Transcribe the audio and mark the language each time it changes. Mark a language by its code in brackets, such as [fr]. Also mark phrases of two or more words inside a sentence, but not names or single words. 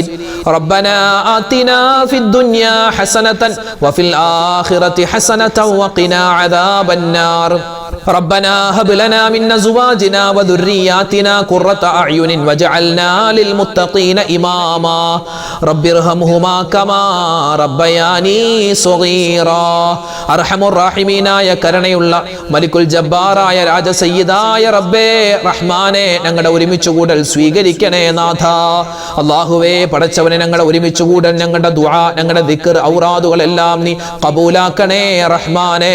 [ar] ربنا آتنا في الدنيا حسنة وفي الآخرة حسنة وقنا عذاب النار. ربنا هب لنا من أزواجنا وذرياتنا قرة أعين واجعلنا للمتقين إماما. رب ارحمهما كما ربياني صغيرا. [ml] അർഹമുർ റഹീമീനായ കരുണയുള്ള മലിക്കുൽ ജബ്ബാറായ രാജസയ്യിദായ റബ്ബേ റഹ്മാനെ ഞങ്ങളുടെ ഒരുമിച്ച് കൂടൽ സ്വീകരിക്കണേ നാഥ. അല്ലാഹുവേ പടച്ചവനെ ഞങ്ങളുടെ ഒരുമിച്ച് കൂടൽ ഞങ്ങളുടെ ദുആ ഞങ്ങളുടെ ദിക്ർ ഔറാദുകൾ എല്ലാം നീ കബൂലാക്കണേ റഹ്മാനെ.